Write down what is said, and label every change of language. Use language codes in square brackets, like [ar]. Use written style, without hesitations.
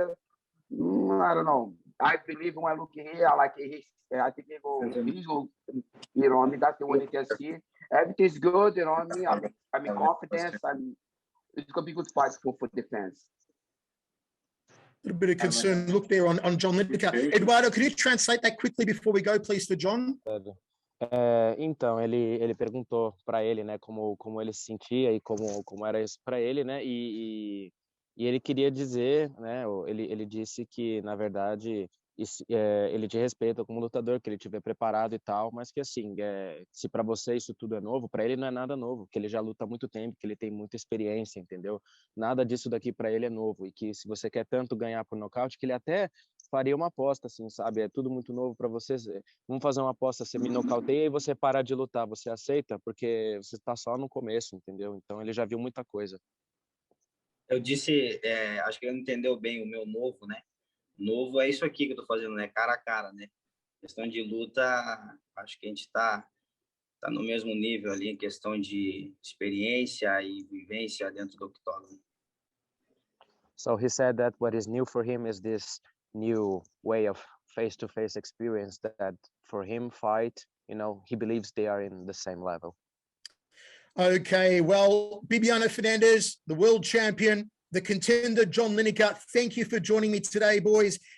[en] I don't know. I believe when I look here, I think he go, you know what I mean? That's the way you can see. Everything's good, you know what I mean? I'm in confidence. It's going to be good fight for defense. A little bit of concern look there on John Lineker. Eduardo, could you translate that quickly before we go, please, for John? [pt] Então, ele perguntou para ele, né, como ele se sentia e como era isso para ele, né, e ele queria dizer, né, ele disse que, na verdade, ele te respeita como lutador, que ele estiver preparado e tal, mas que, assim, se para você isso tudo é novo, para ele não é nada novo, que ele já luta há muito tempo, que ele tem muita experiência, entendeu? Nada disso daqui para ele é novo, e que se você quer tanto ganhar por nocaute, que ele até faria uma aposta, assim, sabe? É tudo muito novo para você. Vamos fazer uma aposta, você me nocauteia e você para de lutar, você aceita? Porque você está só no começo, entendeu? Então ele já viu muita coisa. Eu disse, acho que ele não entendeu bem o meu novo, né? Novo é isso aqui que eu tô fazendo, né? Cara a cara, né? Questão de luta, acho que a gente tá no mesmo nível ali em questão de experiência e vivência dentro do octógono. [en] So he said that what is new for him is this new way of face-to-face experience that for him fight, you know, he believes they are in the same level. Okay, well, Bibiano Fernandes, the world champion, the contender, John Lineker, thank you for joining me today, boys.